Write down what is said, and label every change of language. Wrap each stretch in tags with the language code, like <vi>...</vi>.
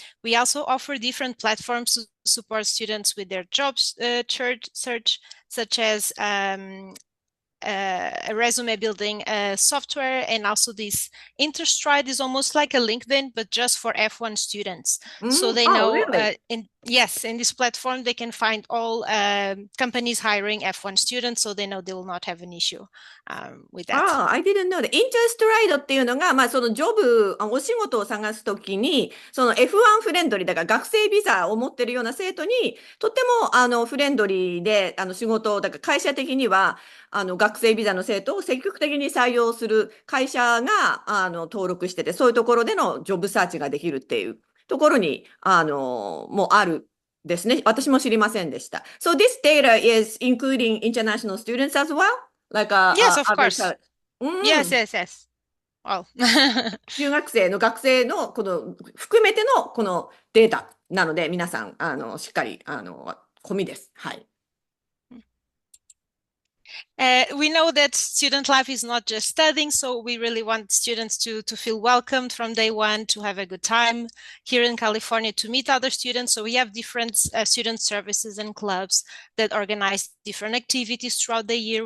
<en>We also offer different platforms to support students with their job search, such as a resume building software, and also this Interstride is almost like a LinkedIn, but just for F1 students. So they know, really? in this platform, they can find all companies hiring F1 students, so they know they will not have an issue with that. I didn't know that.</en> <ja>Interstride っていうのが、そのジョブ、お仕事を探すときに、その F1 フレンドリーだから学生ビザを持ってるような生徒に、とってもフレンドリーで仕事、だから会社的には学生ビザの生徒を積極的に採用する会社が登録してて、そういうところでのジョブサーチができるっていうところにもうあるですね。私も知りませんでした。</ja> <en>So this data is including international students as well? Like yes, of course. Yes. Well.</en> <ja>留学生の学生のこの含めてのこのデータなので、皆さんしっかり込みです。はい。</ja> <en>We know that student life is not just studying, so we really want students to feel welcomed from day one, to have a good time here in California, to meet other students. So we have different student services and clubs that organize different activities throughout the year.</en>